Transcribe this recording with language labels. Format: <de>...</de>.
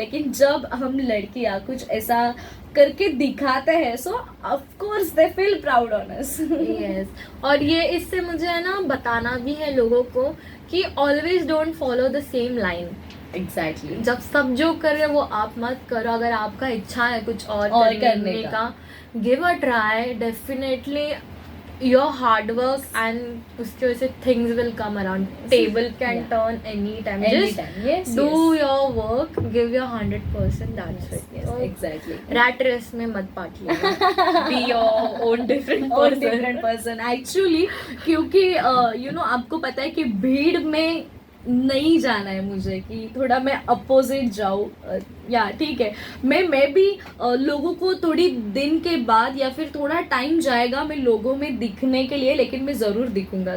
<hi>लेकिन जब हम लड़कियां कुछ ऐसा करके दिखाते हैं,</hi> <en>So of course they feel proud on us. Yes.</en> <hi>और ये इससे मुझे है ना बताना भी है लोगों को कि</hi> <en>Always don't follow the same line. Exactly.</en> <hi>जब सब जो कर रहे हैं वो आप मत करो. अगर आपका इच्छा है कुछ और करने का,</hi> <en>Give a try. Definitely your hard work and</en> <hi>उसके वजह से</hi> <en>things will come around. Table can turn anytime. Just do your work, give your 100%. That's it. Yes, exactly.</en> <hi>Rat race में मत पार्ट लेना.</hi> <en>Be your own different person.</en> <hi>Actually, क्योंकि</hi> <en>you know</en> <hi>आपको पता है कि भीड़ में नहीं जाना है मुझे, कि थोड़ा मैं अपोजिट जाऊँ. या ठीक है, मैं भी लोगों को थोड़ी दिन के बाद या फिर थोड़ा टाइम जाएगा मैं लोगों में दिखने के लिए, लेकिन मैं ज़रूर दिखूंगा.</hi>